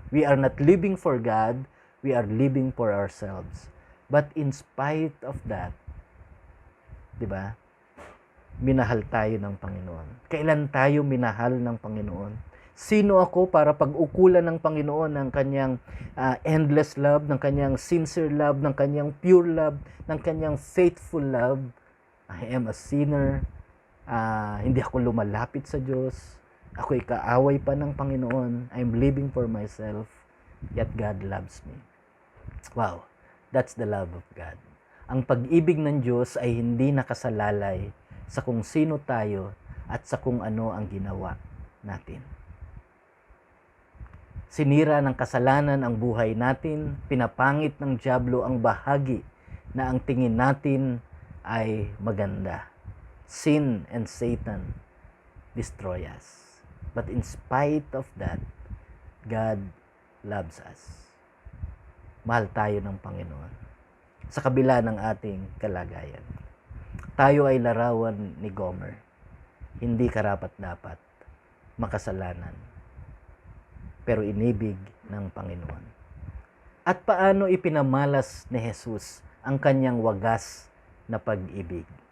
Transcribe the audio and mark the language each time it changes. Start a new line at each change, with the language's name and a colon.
English: We are not living for God, we are living for ourselves. But in spite of that,
Filipino: di ba? Minahal tayo ng Panginoon. Kailan tayo minahal ng Panginoon? Sino ako para pag-ukulan ng Panginoon ng kanyang endless love, ng kanyang sincere love, ng kanyang pure love, ng kanyang faithful love?
English: I am a sinner.
Filipino: Hindi ako lumalapit sa Diyos. Ako'y kaaway pa ng Panginoon.
English: I'm living for myself. Yet God loves me. Wow, that's the love of God.
Filipino: Ang pag-ibig ng Diyos ay hindi nakasalalay sa kung sino tayo at sa kung ano ang ginawa natin. Sinira ng kasalanan ang buhay natin, pinapangit ng dyablo ang bahagi na ang tingin natin ay maganda.
English: Sin and Satan destroy us. But in spite of that, God loves us.
Filipino: Mahal tayo ng Panginoon. Sa kabila ng ating kalagayan. Tayo ay larawan ni Gomer. Hindi karapat-dapat makasalanan. Pero inibig ng Panginoon. At paano ipinamalas ni Jesus ang kanyang wagas na pag-ibig?